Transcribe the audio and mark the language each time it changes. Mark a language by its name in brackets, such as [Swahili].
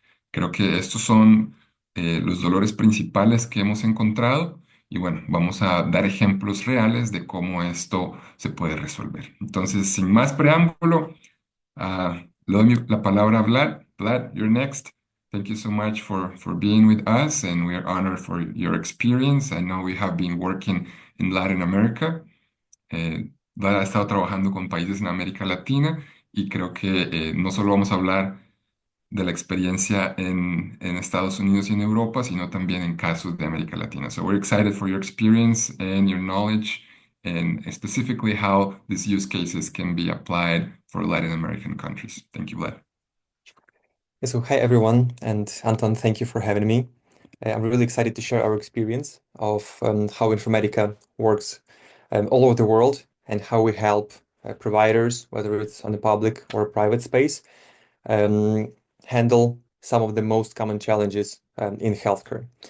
[Spanish] Creo que estos son los dolores principales que hemos encontrado y bueno, vamos a dar ejemplos reales de cómo esto se puede resolver. Entonces, sin más preámbulo, le doy la palabra a Vlad. [English] Vlad, you're next. Thank you so much for being with us and we are honored for your experience. I know we have been working in Latin America. [Spanish] Vlad ha estado trabajando con países en América Latina y creo que no solo vamos a hablar de la experiencia en Estados Unidos y en Europa, sino también en casos de América Latina. [English] So we're excited for your experience and your knowledge, and specifically how these use cases can be applied for Latin American countries. Thank you, Vlad. So hi everyone, and Anton, thank you for having me. I'm really excited to share our experience of how Informatica works all over the world and how we help providers, whether it's on the public or private space, um, handle some of the most common challenges in healthcare.